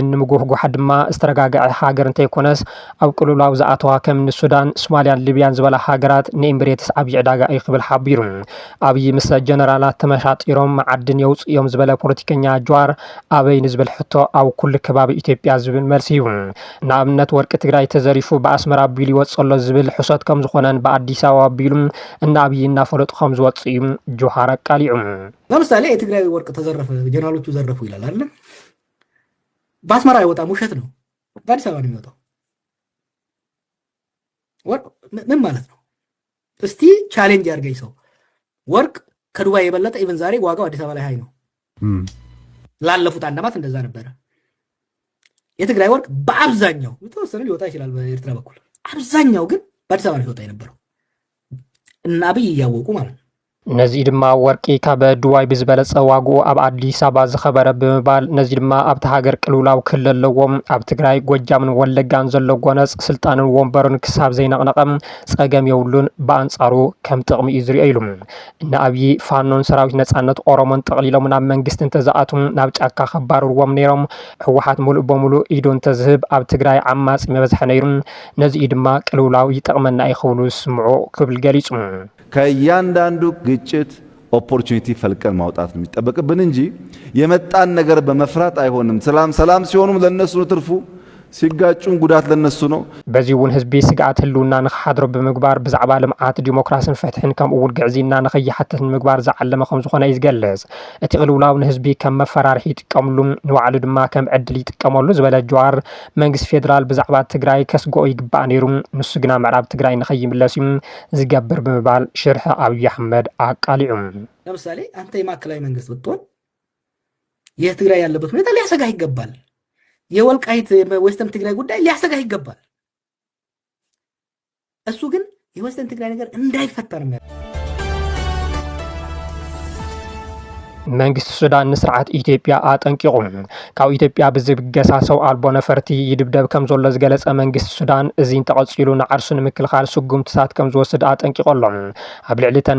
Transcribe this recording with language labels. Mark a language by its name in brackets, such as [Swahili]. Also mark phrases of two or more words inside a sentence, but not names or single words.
[Tigrinya] ንምጉሕጓሕ ድማ ዝተረጋግዐ ሃገር እንተይኮነስ ኣብ ቅልውላው ዝኣተዋ ከም ሱዳን ሶማልያን ሊብያን ዝበላ ሃገራት ንኤምሬትስ ዓብዪ ዕዳጋ እዩ ክብል ሓቢሩ ኣብይ ምስ ጀነራላት ተመሻጢሮም ማዕድን የውፅኦም ዝበለ ፖለቲከኛ ጀዋር ኣበይ ንዝብል ሕቶ ኣብ ኩሉ ከባቢ ኢትዮጵያ ዝብል መልሲ እዩ ንኣብነት ወርቂ ትግራይ ተዘሪፉ በአስመራ ቢሉ ይወፅሎ ዝብል ሕሶት ከም ዝኾነን በአዲስ አበባ ቢሉ እና ኣብይ እናፈለጡ ከም ዝወፅ እዩ ጀዋር አቃሊዑ [Amharic] ለምሳሌ የትግራይ ወርቅ ተዘረፈ ጀነራሎቹ ዘረፉ ይላል አይደል በአስመራ አይወጣም ውሸት ነው በአዲስ አበባ ነው የሚወጣው ወርቅ ምን ማለት ነው እስቲ ቻሌንጅ ያርገኝ ሰው ወርቅ ከዱባይ የበለጠ ኢቨን ዛሬ ዋጋው አዲስ አበባ ላይ ሃይ ነው ላለፉት አንደማት እንደዛ ነበር የትግራይ ወርቅ በአብዛኛው የተወሰነ ሊወጣ ይችላል በኤርትራ በኩል አብዛኛው ግን በአዲስ አበባ ነው ይወጣ የነበረው እና አብይ ያወቁ ማለት ነው [Tigrinya] ነዚ ድማ ወርቂ ካብ ዱባይ ብዝበለጸ ዋግኡ ኣብ ኣዲስ ኣበባ ዝኸበረ ብምባል ነዚ ድማ ኣብቲ ሃገር ቅልውላው ክህሉ ኣለዎም ኣብ ትግራይ ጎጃምን ወለጋን ዘሎ ጎነፅ ስልጣንን ወንበርን ክሳብ ዘይነቕነቐ ፀገም የብሉን ብኣንጻሩ ከም ጥቕሚ እዩ ዝሪኦ ኢሉ ንኣብዪ ፋኖን ሰራዊት ነፃነት ኦሮሞን ጠቕሊሎም ናብ መንግስቲ እንተዝኣቱ ናብ ጫካ ከባርርዎም ነይሮም ህወሓት ሙሉእ በሙሉእ ኢዱ እንተዝህብ ኣብ ትግራይ ዓማፂ መበዝሐ ነይሩ ነዚ ድማ ቅልውላው ይጠቕመና ይኽብሉ ስምዑ ክብል ገሊጹ [Amharic] ከእያንዳንዱ ግጭት ኦፖርቹኒቲ ፈልቀን ማውጣት ነው የሚጠበቅብን እንጂ የመጣን ነገር በመፍራት አይሆንም። ሰላም ሲሆኑም ለነሱ ትርፉ ሲጋጩን ጉዳት ለነሱ ነው። [Tigrinya] በዚውን ህዝቢ ስጋት ህልውና ንኽሓድሮ ብምግባር ብዛዕባ ልምዓት ዲሞክራሲን ፍትሕን ከምኡውን ግዕዚና ንኸይሓትት ንምግባር ዝዓለመ ከም ዝኾነ ይዝገልጽ። እቲ ቅልውላው ንህዝቢ ከም መፈራርሒ ይጥቀምሉ ንባዕሉ ድማ ከም ዕድል ይጥቀመሉ ዝበለ ጀዋር መንግስቲ ፌደራል ብዛዕባ ትግራይ ከስግኦ ይግባእ ነይሩ ንሱ ግና ምዕራብ ትግራይ ንኸይምለስ ዝገብር ብምባል ሽርሒ ኣብዪ አሕመድ አቃሊዑ። [Amharic] ለምሳሌ አንተ የማዕከላዊ መንግስት ብትሆን የትግራይ ያለበት ሁኔታ ሊያሰጋህ ይገባል። የወልቃይት ዌስተርን ትግራይ ጉዳይ ሊያሰጋህ ይገባል። እሱ ግን የዌስተርን ትግራይ ነገር እንዳይፈታ ነው። [Tigrinya] መንግስቲ ሱዳን ንስርዓት ኢትዮጵያ አጠንቂቁ ካብ ኢትዮጵያ ብዝብገሳ ሰው አልቦ ነፈርቲ ይድብደብ ከም ዘሎ ዝገለጸ መንግስቲ ሱዳን እዚን ተቐፂሉ ንዓርሱ ንምክልኻል ስጉምትታት ከም ዝወስድ አጠንቂቆሎም ኣብ ልዕሊ ተን